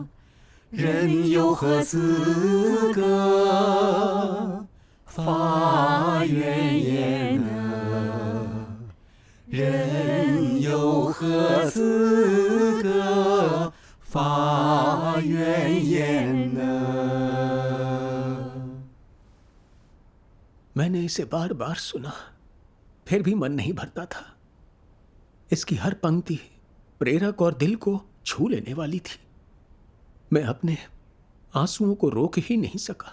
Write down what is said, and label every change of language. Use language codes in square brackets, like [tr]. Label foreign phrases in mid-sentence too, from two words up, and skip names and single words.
[zh] 人有何资格发怨言呢？人有何资格发怨言呢？ [hi] मैंने इसे बार बार सुना, फिर भी मन नहीं भरता था। इसकी हर पंक्ति प्रेरक और दिल को छू लेने वाली थी। मैं अपने आंसुओं को रोक ही नहीं सका।